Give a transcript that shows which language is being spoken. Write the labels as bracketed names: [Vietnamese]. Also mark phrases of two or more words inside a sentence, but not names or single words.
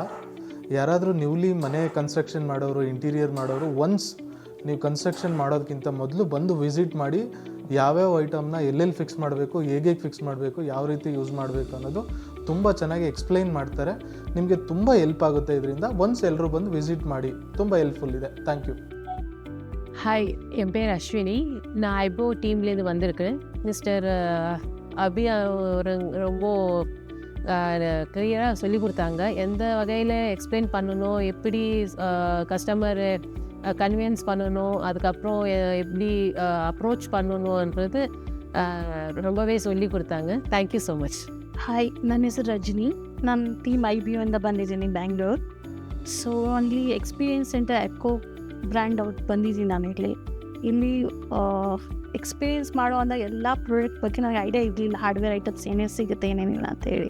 [Kannada] ಯಾರಾದರೂ ನ್ಯೂಲಿ ಮನೆ ಕನ್ಸ್ಟ್ರಕ್ಷನ್ ಮಾಡೋರು, ಇಂಟೀರಿಯರ್ ಮಾಡೋರು, ಒನ್ಸ್ ನೀವು ಕನ್ಸ್ಟ್ರಕ್ಷನ್ ಮಾಡೋದಕ್ಕಿಂತ ಮೊದಲು ಬಂದು ವಿಸಿಟ್ ಮಾಡಿ ಯಾವ್ಯಾವ ಐಟಮ್ನ ಎಲ್ಲೆಲ್ಲಿ ಫಿಕ್ಸ್ ಮಾಡಬೇಕು, ಹೇಗೆ ಫಿಕ್ಸ್ ಮಾಡಬೇಕು, ಯಾವ ರೀತಿ ಯೂಸ್ ಮಾಡಬೇಕು ಅನ್ನೋದು ತುಂಬ ಚೆನ್ನಾಗಿ ಎಕ್ಸ್ಪ್ಲೈನ್ ಮಾಡ್ತಾರೆ. ನಿಮಗೆ ತುಂಬ ಹೆಲ್ಪ್ ಆಗುತ್ತೆ ಇದರಿಂದ. ಒನ್ಸ್ ಎಲ್ಲರೂ ಬಂದು ವಿಸಿಟ್ ಮಾಡಿ, ತುಂಬ ಹೆಲ್ಪ್ಫುಲ್ ಇದೆ. [English] thank you. [Tamil] ஹாய், என் பேர் அஸ்வினி. நான் ஐபோ டீம்லேருந்து வந்திருக்கேன். மிஸ்டர் அபி ஒரு ரொம்ப கிளியராக சொல்லி கொடுத்தாங்க. எந்த வகையில் எக்ஸ்பிளைன் பண்ணணும், எப்படி [English] customer convince [Tamil] பண்ணணும், அதுக்கப்புறம் எப்படி அப்ரோச் பண்ணணுன்றது ரொம்பவே சொல்லி கொடுத்தாங்க. [English] thank you so much. [Kannada] ಹಾಯ್, ನನ್ನ ಹೆಸರು ರಜನಿ. ನಾನು ಟೀಮ್ IBO ಇಂದ ಬಂದಿದ್ದೀನಿ, ಬ್ಯಾಂಗ್ಳೂರ್. ಸೊ ಅಲ್ಲಿ [English] experience center [Kannada] ಎಪ್ಕೋ ಬ್ರ್ಯಾಂಡ್ ಔಟ್ ಬಂದಿದ್ದೀನಿ. ನಾನು ಇಲ್ಲಿ ಎಕ್ಸ್ಪೀರಿಯನ್ಸ್ ಮಾಡೋ ಅಂದಾಗ ಎಲ್ಲ ಪ್ರಾಡಕ್ಟ್ ಬಗ್ಗೆ ನನಗೆ ಐಡಿಯಾ ಇರಲಿಲ್ಲ, [English] hardware items [Kannada] ಏನೇನು ಸಿಗುತ್ತೆ ಏನೇನಿಲ್ಲ ಅಂತೇಳಿ.